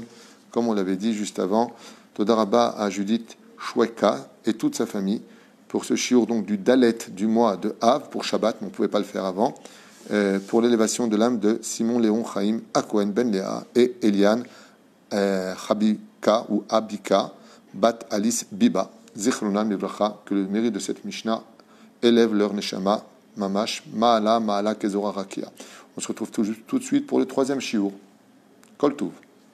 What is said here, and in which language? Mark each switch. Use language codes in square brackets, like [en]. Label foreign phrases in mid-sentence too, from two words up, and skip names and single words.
[fr] Comme on l'avait dit juste avant, [he] תודה רבה [fr] à Judith Shweka et toute sa famille pour ce shiur donc du Dalet du mois de Av pour Shabbat, mais on ne pouvait pas le faire avant, pour l'élévation de l'âme de Simon Léon Chaim Akohen Ben Léa et Eliane Chabika ou Abika Bat Alice Biba, [he] זכרונם לברכה, [fr] que le mérite de cette Mishnah élève leur [he] נשמה ממש מעלה מעלה כזוהר הרקיע. [fr] On se retrouve tout de suite pour le troisième shiur. [he] כל טוב.